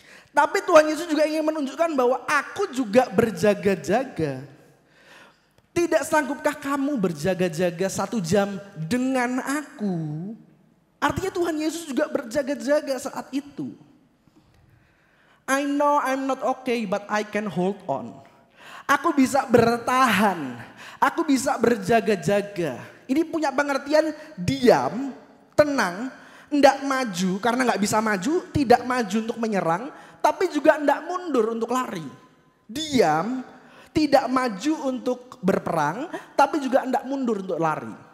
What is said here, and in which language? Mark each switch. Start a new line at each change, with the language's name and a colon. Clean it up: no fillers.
Indonesian: Tapi Tuhan Yesus juga ingin menunjukkan bahwa aku juga berjaga-jaga. Tidak sanggupkah kamu berjaga-jaga 1 jam dengan aku? Artinya Tuhan Yesus juga berjaga-jaga saat itu.
English: I know I'm not okay but I can hold on.
Indonesian: Aku bisa bertahan. Aku bisa berjaga-jaga. Ini punya pengertian diam, tenang, tidak maju karena nggak bisa maju, tidak maju untuk menyerang. Tapi juga tidak mundur untuk lari. Diam, tidak maju untuk berperang, tapi juga tidak mundur untuk lari.